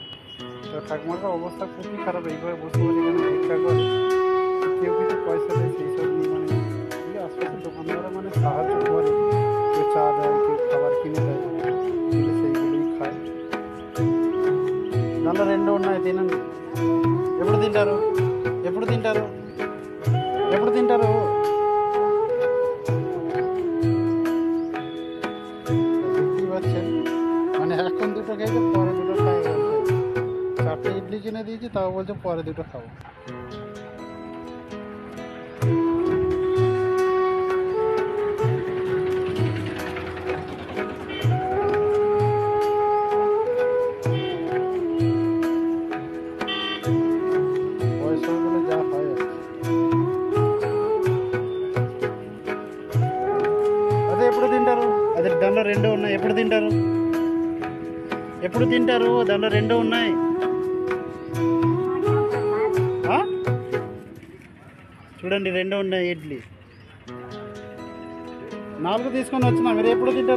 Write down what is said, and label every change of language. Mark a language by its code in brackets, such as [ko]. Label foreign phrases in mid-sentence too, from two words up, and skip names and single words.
[bn] তো ঠাকুমার অবস্থা খুবই খারাপ, এইভাবে বসে বসে এখানে ভিক্ষা করে, কেউ কিছু পয়সা দেয় সেই সব নিয়ে, মানে আশপাশের দোকানদাররা মানে সাহায্য করে, কেউ চা দেয়, কেউ খাবার কিনে দেয়, দিলে সেইগুলোই খায়। [te] దానిలో 2 ఉన్నాయి, తినండి। ఎప్పుడు తింటారు? [bn] দেখতেই পাচ্ছেন, মানে এখন 2টো খেয়েছে, পরে 2টো খাই বলছে। 4টে ইডলি কিনে দিয়েছি, তাও বলছে পরে 2টো খাবো। বয়স হয়ে গেলে যা হয় আর কি। [te] అదే ఎప్పుడు తింటారు? అదే దానిలో 2 ఉన్నాయి, ఎప్పుడు తింటారు? దానిలో 2 ఉన్నాయి। చూడండి, 2 ఉన్నాయి ఇడ్లీ, 4 తీసుకొని వచ్చినా, మీరు ఎప్పుడు తింటారు?